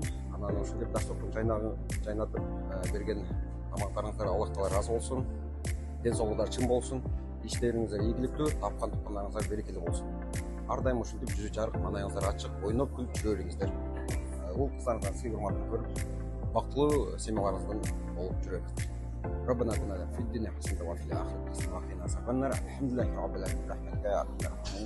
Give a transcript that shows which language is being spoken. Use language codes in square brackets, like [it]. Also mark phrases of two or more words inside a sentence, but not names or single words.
[ky] Анан ошол жерде дастоктун жайнатып берген аманаттарыңыздар Аллах таала ыраазы болсун. Ден соолугуңуздар чын болсун. Иштериңиздер ийгиликтүү, тапкан туккандарыңыздар берекелүү болсун. Ар дайым ушинтип жүзү жарык, маанайыңыздар ачык, ойноп күлүп жүрө бериңиздер. Уул кыздарыңыздан сый урматын көрүп, бактылуу семьяларыңыздан болуп жүрө бериңиздер. [ar] ربنا اتنا في الدنيا حسنة وفي الآخرة حسنة وقنا عذاب النار. الحمد لله رب العالمين.